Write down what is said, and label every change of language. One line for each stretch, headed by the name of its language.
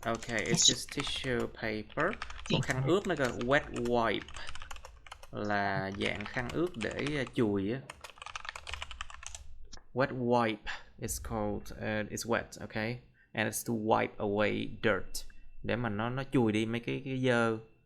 English: Okay, it's just tissue paper.
Vietnamese: Còn khăn ướt nó là wet wipe. Là dạng khăn ướt để chùi á.
English: Wet wipe is called, it's wet, okay? And it's to wipe away dirt.
Vietnamese: Để mà nó chùi đi mấy cái dơ.